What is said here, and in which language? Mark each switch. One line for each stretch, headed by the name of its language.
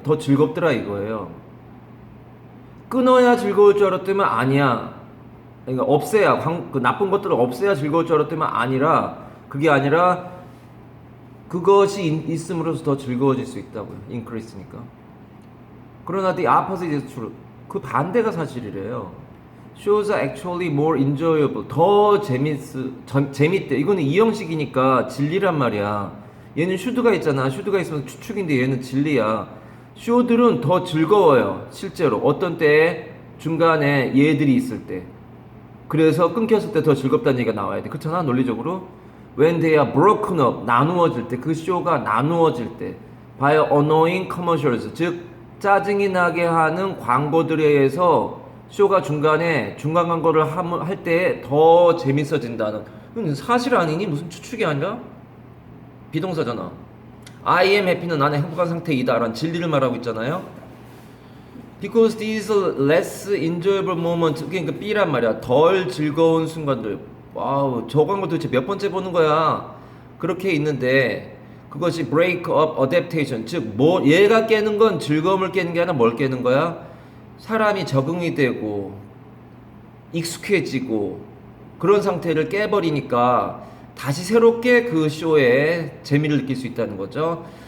Korean: 더 즐겁더라 이거예요. 끊어야 즐거울 줄 알았더니 아니야. 그러니까 없애야 그 나쁜 것들을 없애야 즐거울 줄 알았더니 아니라 그게 아니라 그것이 있음으로써 더 즐거워질 수 있다고요. increase니까. 그러나
English: the opposite is true.
Korean: 그 반대가 사실이래요.
English: shows are actually more enjoyable.
Korean: 더 재밌대. 이거는 이 형식이니까 진리란 말이야. 얘는 슈드가 있잖아. 슈드가 있으면 추측인데 얘는 진리야. 쇼들은 더 즐거워요. 실제로 어떤 때에 중간에 얘들이 있을 때. 그래서 끊겼을 때 더 즐겁다는 얘기가 나와야 돼. 그렇잖아 논리적으로.
English: When they are broken up,
Korean: 나누어질 때, 그 쇼가 나누어질 때
English: by annoying commercials,
Korean: 즉 짜증이 나게 하는 광고들에 의해서 쇼가 중간 광고를 할 때 더 재밌어진다는. 이건 사실 아니니? 무슨 추측이 아니라? 비동사잖아.
English: I am happy
Korean: 는 나는 행복한 상태이다 라는 진리를 말하고 있잖아요.
English: Because these less enjoyable moments,
Korean: 그러니까 B란 말이야. 덜 즐거운 순간들. 와우, 저 광고 도대체 몇 번째 보는 거야? 그렇게 있는데 그것이
English: break up adaptation,
Korean: 즉 뭐 얘가 깨는 건 즐거움을 깨는 게 아니라 뭘 깨는 거야? 사람이 적응이 되고 익숙해지고 그런 상태를 깨버리니까 다시 새롭게 그 쇼에 재미를 느낄 수 있다는 거죠.